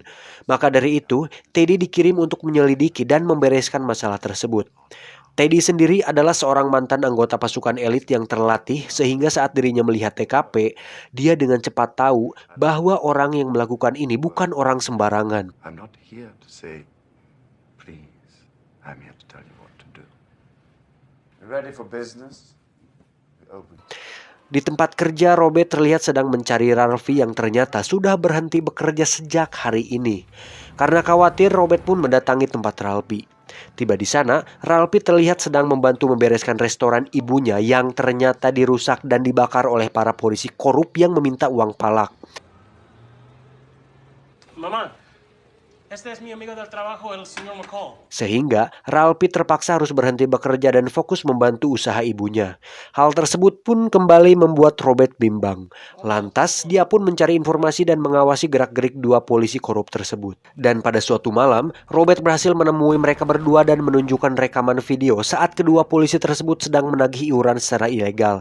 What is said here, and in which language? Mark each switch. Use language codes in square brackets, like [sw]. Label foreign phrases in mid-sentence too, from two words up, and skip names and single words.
[id] Maka dari itu, Teddy dikirim untuk menyelidiki dan membereskan masalah tersebut. Teddy sendiri adalah seorang mantan anggota pasukan elit yang terlatih, sehingga saat dirinya melihat TKP, dia dengan cepat tahu bahwa orang yang melakukan ini bukan orang sembarangan. [en] I'm not here to say, please. I'm here to tell you what to do. You ready for business? Open. [id] Di tempat kerja, Robert terlihat sedang mencari Ralphie yang ternyata sudah berhenti bekerja sejak hari ini. Karena khawatir, Robert pun mendatangi tempat Ralphie. Tiba di sana, Ralphie terlihat sedang membantu membereskan restoran ibunya yang ternyata dirusak dan dibakar oleh para polisi korup yang meminta uang palak. [es] Mamá, este es mi amigo del trabajo, el señor McCall. [id] Sehingga Ralphie terpaksa harus berhenti bekerja dan fokus membantu usaha ibunya. Hal tersebut pun kembali membuat Robert bimbang. Lantas dia pun mencari informasi dan mengawasi gerak-gerik dua polisi korup tersebut. Dan pada suatu malam, Robert berhasil menemui mereka berdua dan menunjukkan rekaman video saat kedua polisi tersebut sedang menagih iuran secara ilegal.